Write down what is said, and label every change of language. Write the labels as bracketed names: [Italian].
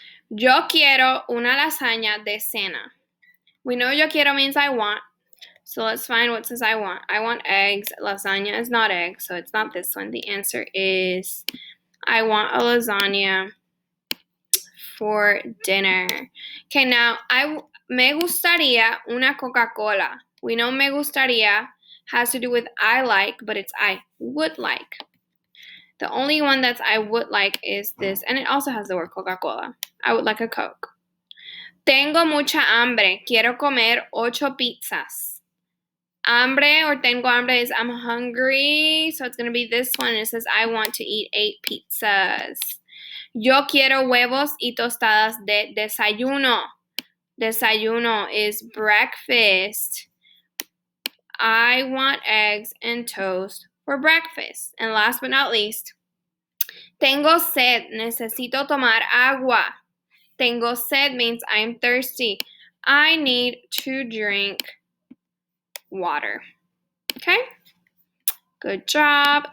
[Spanish] Yo quiero una lasaña de cena. [English] We know yo quiero means I want. So let's find what says I want. I want eggs. Lasagna is not eggs, so it's not this one. The answer is I want a lasagna for dinner. [Spanish] Okay, now me gustaría una Coca-Cola. [English] We know me gustaría has to do with I like, but it's I would like. The only one that's I would like is this, and it also has the word Coca-Cola. I would like a Coke. [Spanish] Tengo mucha hambre. Quiero comer 8 pizzas. [English] Hambre or [Spanish] tengo hambre [English] is I'm hungry, so it's going to be this one. It says I want to eat 8 pizzas. [Spanish] Yo quiero huevos y tostadas de desayuno. [English] Desayuno is breakfast. I want eggs and toast for breakfast. And last but not least, [Spanish] tengo sed. Necesito tomar agua. Tengo sed [English] means I'm thirsty. I need to drink water. Okay? Good job.